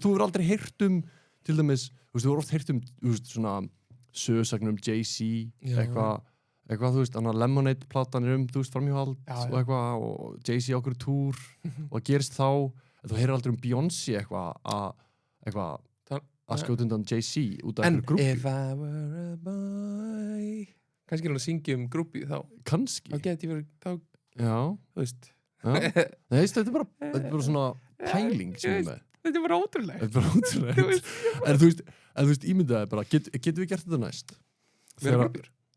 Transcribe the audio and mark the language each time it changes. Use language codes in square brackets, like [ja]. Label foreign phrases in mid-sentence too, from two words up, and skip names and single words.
[is] Þú hefur aldrei heyrt til dæmis, þú hefur oft heyrt svona sögusagnum Jay-Z, eitthvað, þú veist, Lemonade-platan þú veist, framhjóhald og eitthvað, og Jay-Z á okkur túr, og það gerist þá, þú heyrir aldrei Beyoncé eitthvað, að skjóta undan Jay-Z út af einhverju grúpi. [en] If I were a boy... [is] Kannski er hann að syngja grúpi þá. Kannski. Þá geti ég verið, já. Þú veist. Nei, þetta er bara svona pæling sem við með. Þetta er bara ótrúlegt. En þú veist, ímyndaði bara, getum við gert þetta næst? Vera grúpjur?